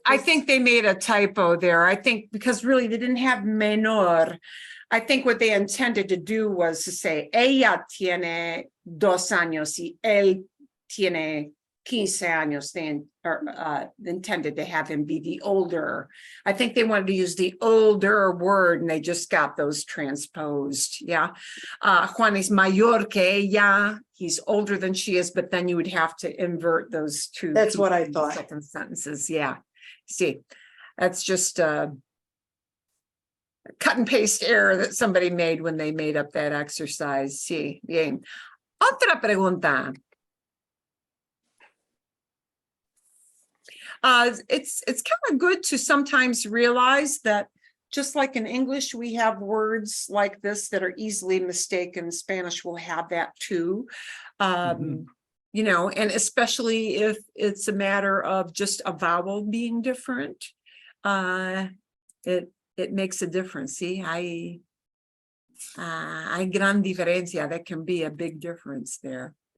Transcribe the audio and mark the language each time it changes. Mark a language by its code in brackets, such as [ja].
[en] I think they made a typo there. I think because really they didn't have menor. I think what they intended to do was to say, [es] ella tiene 2 años y él tiene 15 años. [en] They intended to have him be the older. I think they wanted to use the older word and they just got those transposed. Yeah. Juan is [es] mayor que ella. [en] He's older than she is, but then you would have to invert those two. That's what I pieces, thought. Second sentences. Yeah. See, that's just cut and paste error that somebody made when they made up that exercise. [es] Sí, bien. Otra pregunta. [en] It's kind of good to sometimes realize that just like in English, we have words like this that are easily mistaken. Spanish will have that too. You know, and especially if it's a matter of just a vowel being different, it makes a difference. [es] See, hay gran diferencia. [en] That can be a big difference there.